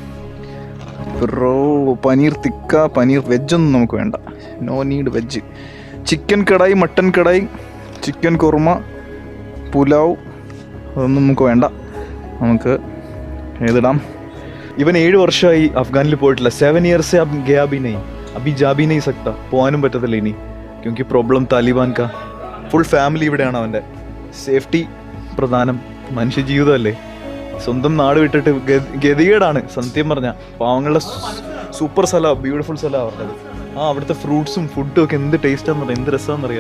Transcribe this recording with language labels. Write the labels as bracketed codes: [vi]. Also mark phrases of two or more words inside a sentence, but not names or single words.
[ml] പനീർ തിക്ക, പനീർ വെജൊന്നും നമുക്ക് വേണ്ട, [en] no need veg, [ml] ചിക്കൻ കടായി, മട്ടൺ കടായി, ചിക്കൻ കുർമ, പുലാവ്, അതൊന്നും നമുക്ക് വേണ്ട. നമുക്ക് ഏതിടാം. ഇവൻ 7 വർഷമായി അഫ്ഗാനിൽ പോയിട്ടില്ല. [hi] 7 years से अब गया भी नहीं, अभी जा भी नहीं सकता. [ml] പോകാനും പറ്റത്തില്ല ഇനി, [hi] क्योंकि प्रॉब्लम तालिबान का. [ml] ഫുൾ ഫാമിലി ഇവിടെയാണ് അവൻ്റെ. സേഫ്റ്റി പ്രധാനം. മനുഷ്യ ജീവിതമല്ലേ. സ്വന്തം നാട് വിട്ടിട്ട് ഗതികേടാണ് സത്യം പറഞ്ഞാൽ. പാവങ്ങളുടെ സൂപ്പർ സ്ഥലമാണ്, ബ്യൂട്ടിഫുൾ സ്ഥലമാണ് അവരുടേത്. അവിടുത്തെ ഫ്രൂട്ട്സും ഫുഡും ഒക്കെ എന്ത് ടേസ്റ്റാന്ന് പറയാം, എന്ത് രസമാണെന്നറിയാം.